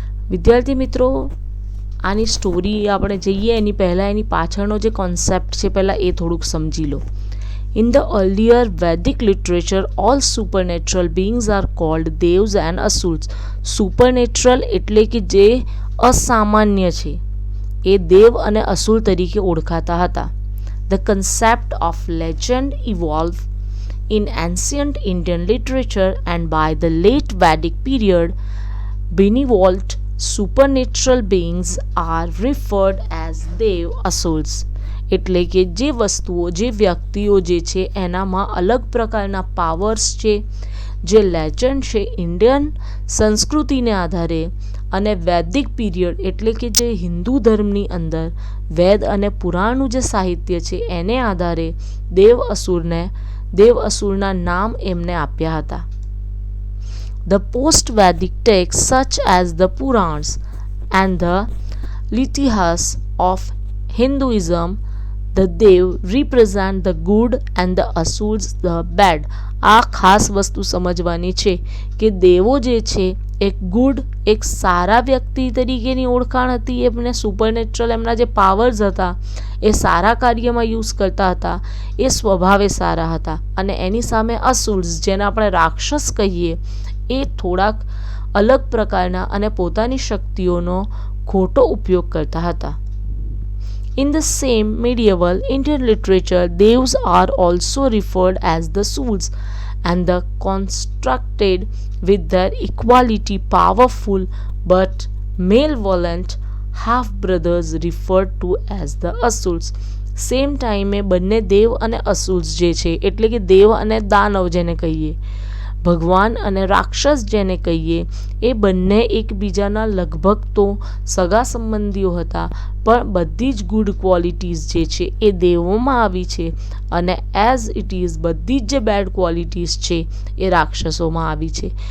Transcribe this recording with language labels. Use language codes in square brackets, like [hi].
[gu] વિદ્યાર્થી મિત્રો, આની સ્ટોરી આપણે જઈએ એની પહેલાં એની પાછળનો જે કોન્સેપ્ટ છે પહેલાં એ થોડુંક સમજી લો. [en] In the earlier Vedic literature all supernatural beings are called devs and asurs. [gu] Supernatural એટલે કે જે અસામાન્ય છે એ દેવ અને અસુર તરીકે ઓળખાતા હતા. [en] The concept of legend evolve in ancient Indian literature, and by the late Vedic period, benevolent supernatural beings are referred as Dev Asurs. [gu] એટલે કે જે વસ્તુઓ, જે વ્યક્તિઓ જે છે એનામાં અલગ પ્રકારના પાવર્સ છે, જે લેજન્ડ છે ઇન્ડિયન સંસ્કૃતિને આધારે અને વૈદિક પીરિયડ એટલે કે જે હિન્દુ ધર્મની અંદર વેદ અને પુરાણનું જે સાહિત્ય છે એને આધારે દેવ અસુરના નામ એમને આપ્યા હતા. [en] The post-Vedic texts such as the Purans and the Litihas of Hinduism, the Dev represent the good and the Asurs the bad. [gu] આ ખાસ વસ્તુ સમજવાની છે કે દેવો જે છે એક ગુડ, એક સારા વ્યક્તિ તરીકેની ઓળખાણ હતી. એમને સુપરનેચરલ એમના જે પાવર્સ હતા એ સારા કાર્યમાં યુઝ કરતા હતા, એ સ્વભાવે સારા હતા. અને એની સામે અસુર્સ, જેને આપણે રાક્ષસ કહીએ, એ થોડાક અલગ પ્રકારના અને પોતાની શક્તિઓનો ખોટો ઉપયોગ કરતા હતા. [en] In the same medieval Indian literature, devs are also referred as the Surs, and the constructed with their equality powerful but malevolent half-brothers referred to as the Asurs. [gu] Same ટાઈમે બંને દેવ અને અસુર્સ જે છે, એટલે કે દેવ અને દાનવ જેને કહીએ, ભગવાન અને રાક્ષસ જેને કહીએ, એ બંને એકબીજાના લગભગ તો સગા સંબંધીઓ હતા. પણ બધી જ ગુડ ક્વોલિટીઝ જે છે એ દેવોમાં આવી છે અને [en] as it is [gu] બધી જ જે બેડ ક્વોલિટીઝ છે એ રાક્ષસોમાં આવી છે.